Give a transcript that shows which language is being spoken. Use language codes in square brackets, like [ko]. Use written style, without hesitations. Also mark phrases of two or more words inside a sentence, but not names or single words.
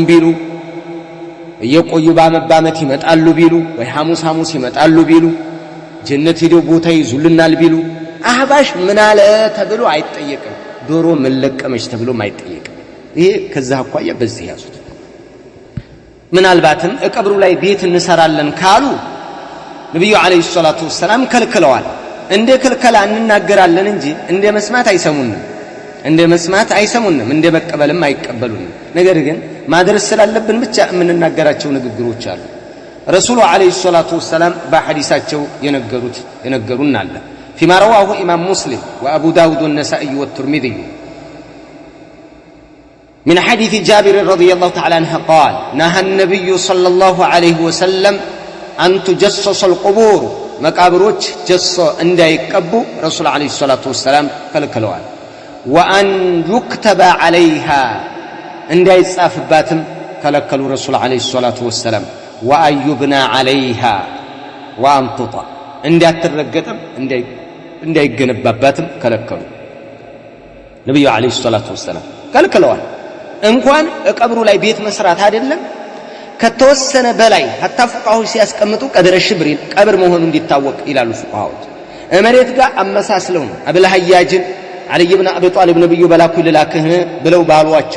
[am] ቢሉ እየቆዩ ባመት ይመጣሉ ቢሉ ወይ ሐሙስ ይመጣሉ ቢሉ ጀነት ሄደው ቦታ ይዙልናል ቢሉ አህባሽ ምን አለ ተብሎ አይጠየቅም ዶሮ ምን ለቀመች ተብሎ አይጠየቅም ይሄ ከዛ አኳያ በዚህ ያዙት ምናልባትም ቀብሩ ላይ ቤት እንሰራለን ካሉ ነብዩ [ar] عليه الصلاة والسلام [am] ከልክለዋል እንደ ከልከላ እንናገራለን እንጂ እንደ መስማት አይሰሙንም እንደ መቀበልም አይቀበሉንም ነገር ግን ማድረስ ስላለብን ብቻ የምንናገራቸው ንግግሮች አሉ ረሱሉ [ar] عليه الصلاة والسلام [am] በሐዲሳቸው የነገሩን አለ [ar] فيما رواه إمام مسلم وأبو داود والنسائي والترمذي من حديث جابر رضي الله تعالى عنه قال نهى النبي صلى الله عليه وسلم أن تجسس القبور [am] مقابروች ጀሶ እንዳይቀቡ ረሱል [ar] عليه الصلاة والسلام [am] ከልክለዋል [ar] وأن يكتب عليها [am] እንዳይጻፍባትም ከለከሉ ረሱል [ar] عليه الصلاة والسلام وأن يبنى عليها وأن تطأ [am] እንዳትረገጥም እንዳይገነባባትም ከለከሉ ነብዩ [ar] عليه الصلاة والسلام [am] ከልክለዋል እንኳን ቀብሩ ላይ ቤት መስራት አይደለም ከተወሰነ በላይ hatta ፉቃዎች ሲያስቀምጡ [ar] قدر شبر [am] ቀብር መሆኑ እንዲታወቅ ይላሉ ፉቃዎች መሬት ጋር አመሳስለው አብለ ሐያጅን አሊ ኢብኑ አቢ ጣሊብ ነብዩ በላኩ ለላከህ ብለው ባሏቸው